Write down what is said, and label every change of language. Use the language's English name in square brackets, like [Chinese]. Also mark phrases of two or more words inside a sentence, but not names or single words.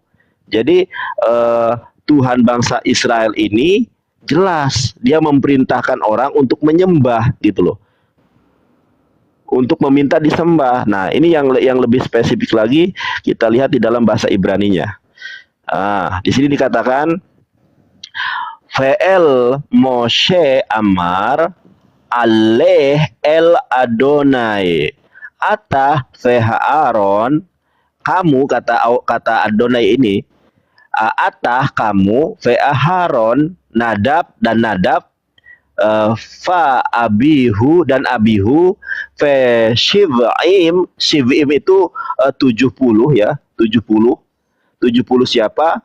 [Indonesian] Jadi Tuhan bangsa Israel ini jelas dia memerintahkan orang untuk menyembah gitu loh, untuk meminta disembah. Nah ini yang lebih spesifik lagi kita lihat di dalam bahasa Ibraninya. Di sini dikatakan [Hebrew] ואל משה אמר עלה אל אדוני אתה ו אהרן. [Indonesian] Kamu kata Adonai ini, Atah kamu [Hebrew] ו אהרן, [Indonesian] Nadab dan Nadab, Fa Abihu dan Abihu, [Hebrew] ו שבעים. [Indonesian] Shiv'im itu 70 ya, 70 siapa?